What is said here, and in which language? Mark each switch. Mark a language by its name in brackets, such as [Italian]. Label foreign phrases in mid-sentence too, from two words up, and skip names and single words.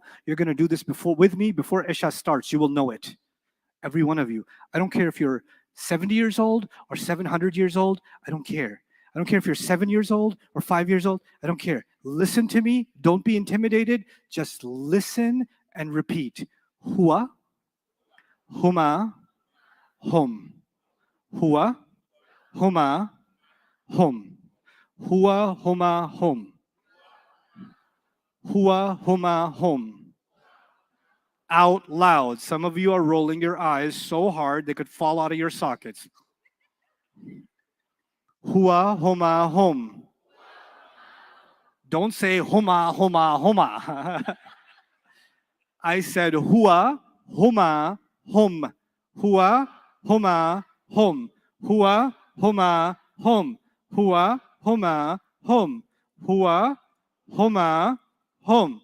[English] You're going to do this with me before Isha starts. You will know it. Every one of you. I don't care if you're 70 years old or 700 years old. I don't care. I don't care if you're 7 years old or 5 years old. I don't care. Listen to me. Don't be intimidated. Just listen and repeat. [Arabic] هو، هما، هم. هو، هما، هم. هو، هما، هم. هو، هما، هم. [English] Out loud. Some of you are rolling your eyes so hard they could fall out of your sockets. [Arabic] هو، هما، هم. [English] Don't say [Arabic] هما، هما، هما. [English] I said [Arabic] هو، هما، هم. هو، هما، هم. هو، هما، هم. هو، هما، هم. هو، هما، هم.